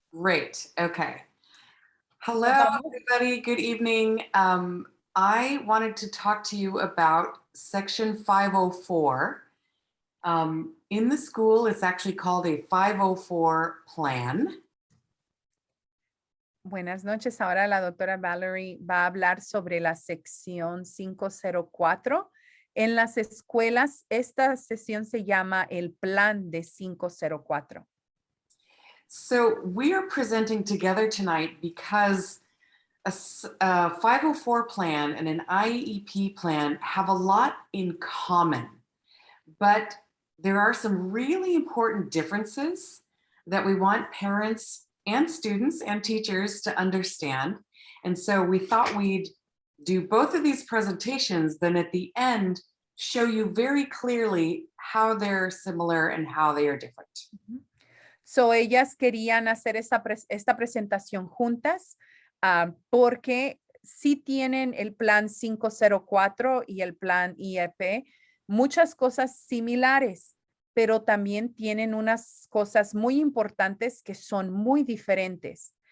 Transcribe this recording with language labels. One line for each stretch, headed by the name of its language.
English: Great. Okay. Hello, everybody. Good evening. I wanted to talk to you about Section 504. In the school, it's actually called a 504 plan.
Spanish: Buenas noches. Ahora la doctora Valerie va a hablar sobre la sección 504. En las escuelas, esta sesión se llama el plan de 504.
English: So we are presenting together tonight because a 504 plan and an IEP plan have a lot in common, but there are some really important differences that we want parents and students and teachers to understand. And so we thought we'd do both of these presentations, then at the end, show you very clearly how they're similar and how they are different.
Spanish: So ellas querían hacer esta presentación juntas porque sí tienen el plan 504 y el plan IEP, muchas cosas similares, pero también tienen unas cosas muy importantes que son muy diferentes.